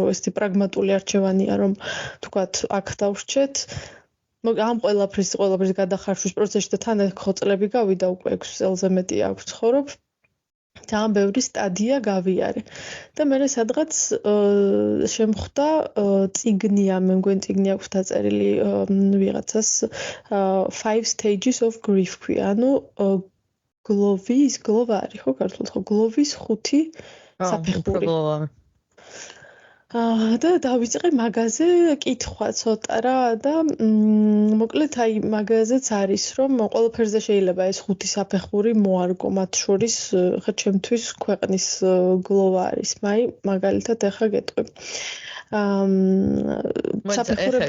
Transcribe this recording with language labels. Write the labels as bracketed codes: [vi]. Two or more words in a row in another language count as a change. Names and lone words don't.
[ka] ესეთი პრაგმატული არჩევანია რომ თქვათ აქ დავრჩეთ ამ ყველაფრის გადახარშვის პროცესში და თან ხო წლები გავიდა უკვე 6 წელზე მეტი აქვს ცხოვრობ ძალიან ბევრი სტადია გავიარე და მე სადღაც შემხვდა წიგნია მე მგონი წიგნი აქვს დაწერილი ვიღაცას [en] 5 stages of grief [ka] ანუ გლოვა არის ხო ქართულად ხო გლოვის 5 საფეხური და დავიწყე მაგაზე კითხვა ცოტა რა და მოკლედ აი მაგაზეც არის რომ ყველაფერზე შეიძლება ეს 5 საფეხური მოარგო მათ შორის ხა ჩემთვის ქვეყნის გლოვა არის მაგალითად ახლა გეტყვი საფეხურები